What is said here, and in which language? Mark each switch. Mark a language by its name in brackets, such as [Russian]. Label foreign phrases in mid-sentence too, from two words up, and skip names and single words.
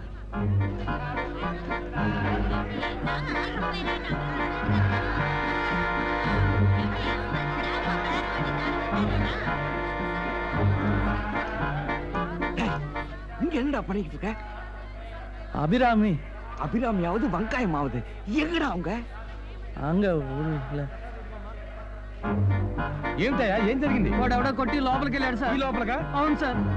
[Tamil] இங்க என்னடா பண்ணிக்கிட்டு இருக்க? அபிராமியாவது வெங்காயமாவது எங்கடா அவங்க? அங்க ஊர்ல. [Telugu] ఏంటయ్యా, ఏం జరిగింది? వాడు ఎవడో కొట్టి లోపలికి వెళ్ళాడు సార్. ఈ లోపలకా? అవును సార్.